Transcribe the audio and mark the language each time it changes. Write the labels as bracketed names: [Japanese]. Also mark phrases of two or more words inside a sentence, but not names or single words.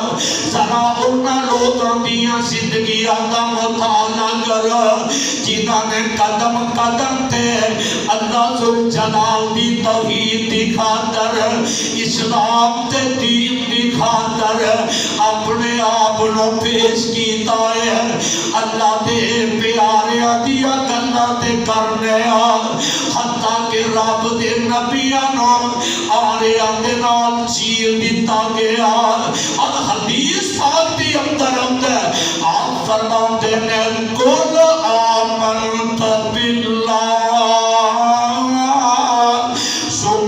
[Punjabi] ذرا انہاں لوگاں دیاں زندگیاں دا مطالعہ کر جنہاں نے قدم قدم تے اللہ ذوالجلال دی توحید دی خاطر، اسلام تے دین دی خاطر اپنے آپ نو پیش کیتا ہے. اللہ دے پیاریاں دیا گلاں تے کرنے آ، حتیٰ کہ رب دے نبیاں نو آریاں دے نال چیر دیتا گیا. اور حدیث پاک دی اندر اندر آپ فرماتے ہیں [Arabic] قل آمنت باللہ